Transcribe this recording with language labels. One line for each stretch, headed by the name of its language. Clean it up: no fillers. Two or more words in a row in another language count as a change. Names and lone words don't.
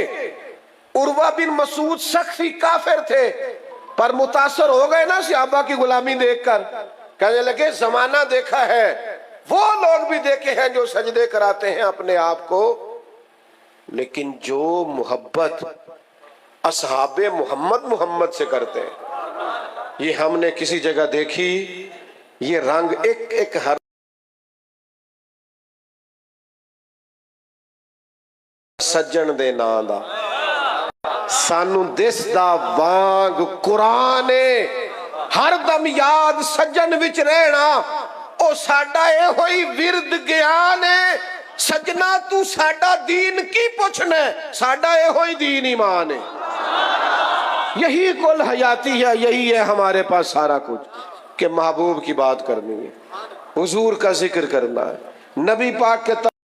Urdu: عروہ بن مسعود سخت ہی کافر تھے پر متاثر ہو گئے نا صحابہ کی غلامی دیکھ کر، کہنے لگے زمانہ دیکھا ہے، وہ لوگ بھی دیکھے ہیں جو سجدے کراتے ہیں اپنے آپ کو، لیکن جو محبت اصحاب محمد محمد سے کرتے ہیں، یہ ہم نے کسی جگہ دیکھی، یہ رنگ ایک ایک ہر
Punjabi: سجن دے نام دا سانو دس دا وانگ قرآن ہر دم یاد سجن وچ رہنا او ساڈا اے ہوئی ورد گیان ہے سجنا تو ساڈا دین کی پوچھنا ہے ساڈا اے ہوئی دین ایمان
Urdu: ہے یہی کل حیاتی ہے یہی ہے ہمارے پاس سارا کچھ کہ محبوب کی بات کرنی ہے حضور کا ذکر کرنا ہے نبی پاک کے